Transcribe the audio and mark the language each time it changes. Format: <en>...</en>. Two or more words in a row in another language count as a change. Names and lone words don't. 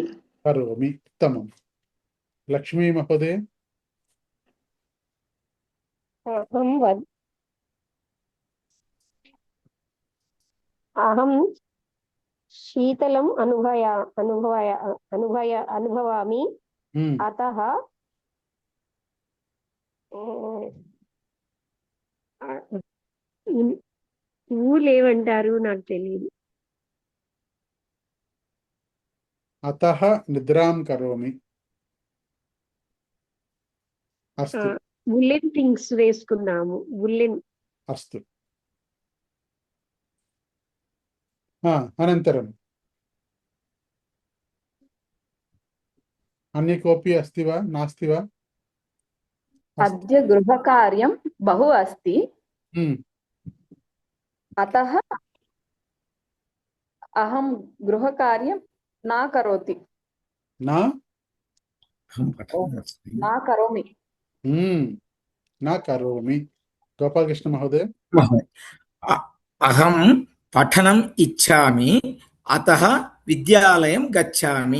<sa>उत्तमं लक्ष्मी महोदय अहं शीतलम् अनुभवामि अतः</sa> <te>ఊలేమంటారు నాకు తెలియదు</te> <sa>अतः निद्रां करोमि अस्तु</sa> <en>woolen things</en> <te>వేసుకున్నాము వూలెన్</te> <sa>अस्तु अनन्तरम् अन्य कोऽपि अस्ति वा नास्ति वा अद्य गृहकार्यं बहु अस्ति अतः అహం గృహకార్యం నా కరోతి నా నా కరోమి నా కరోమి. గోపాలకృష్ణ మహోదయ. అహం పఠనం ఇచ్చామి అతః విద్యాలయం గచ్చామి.</sa>